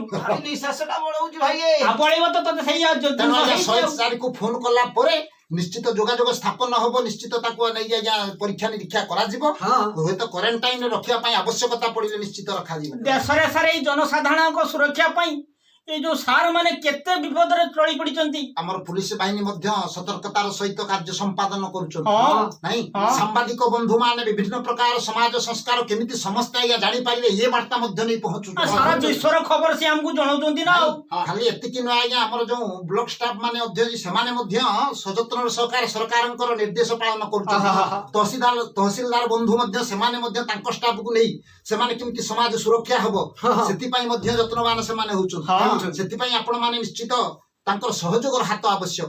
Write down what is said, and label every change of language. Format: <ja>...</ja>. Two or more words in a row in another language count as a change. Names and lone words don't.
<or>ନିଶ୍ୱାସଟା ବଳଉଛି ଭାଇ ବଳେଇବ ତ ତତେ ସେଇ 104 କୁ ଫୋନ କଲା ପରେ ନିଶ୍ଚିତ ଯୋଗାଯୋଗ ସ୍ଥାପନ ହବ ନିଶ୍ଚିତ ତାକୁ ନେଇ ଆଜ୍ଞା ପରୀକ୍ଷା ନିରୀକ୍ଷା କରାଯିବ ହୁଏତ କ୍ୱାରେଣ୍ଟାଇନ ରଖିବା ପାଇଁ ଆବଶ୍ୟକତା ପଡିଲେ ନିଶ୍ଚିତ ରଖାଯିବ ଦେଶରେ ସାର୍ ଏଇ ଜନସାଧାରଣଙ୍କ ସୁରକ୍ଷା ପାଇଁ ଏଇ ଯେ ସାର ମାନେ କେତେ ବିପଦରେ ଟଳି ପଡ଼ିଛନ୍ତି ଆମର ପୁଲିସ ବାହିନୀ ମଧ୍ୟ ସତର୍କତାର ସହିତ କାର୍ଯ୍ୟ ସମ୍ପାଦନ କରୁଛନ୍ତି ନାଇଁ ସାମ୍ବାଦିକ ବନ୍ଧୁ ମାନେ ବିଭିନ୍ନ ପ୍ରକାର ସମାଜ ସଂସ୍କାର କେମିତି ସମସ୍ତେ ଆଜ୍ଞା ଜାଣିପାରିବେ ଏ ବାର୍ତ୍ତା ମଧ୍ୟ ନେଇ ପହଞ୍ଚୁଛନ୍ତି ସାରା ବିଶ୍ୱର ଖବର ସେ ଆମକୁ ଜଣାଉଛନ୍ତି ନା ଖାଲି ଏତିକି ନୁହେଁ ଆଜ୍ଞା ଆମର ଯୋଉ ବ୍ଲକ ଷ୍ଟାଫ ମାନେ ଅଧ୍ୟକ୍ଷ ସେମାନେ ମଧ୍ୟ ସଯତ୍ନର ସହକାରେ ସରକାରଙ୍କର ନିର୍ଦ୍ଦେଶ ପାଳନ କରୁଛନ୍ତି ତହସିଲଦାର ବନ୍ଧୁ ମଧ୍ୟ ସେମାନେ ମଧ୍ୟ ତାଙ୍କ ଷ୍ଟାଫକୁ ନେଇ ସେମାନେ କେମିତି ସମାଜ ସୁରକ୍ଷା ହବ ସେଥିପାଇଁ ମଧ୍ୟ ଯତ୍ନବାନ ସେମାନେ ହଉଛନ୍ତି ସେଥିପାଇଁ ଆପଣ ମାନେ ନିଶ୍ଚିତ ତାଙ୍କର ସହଯୋଗର ହାତ ଆବଶ୍ୟକ</or>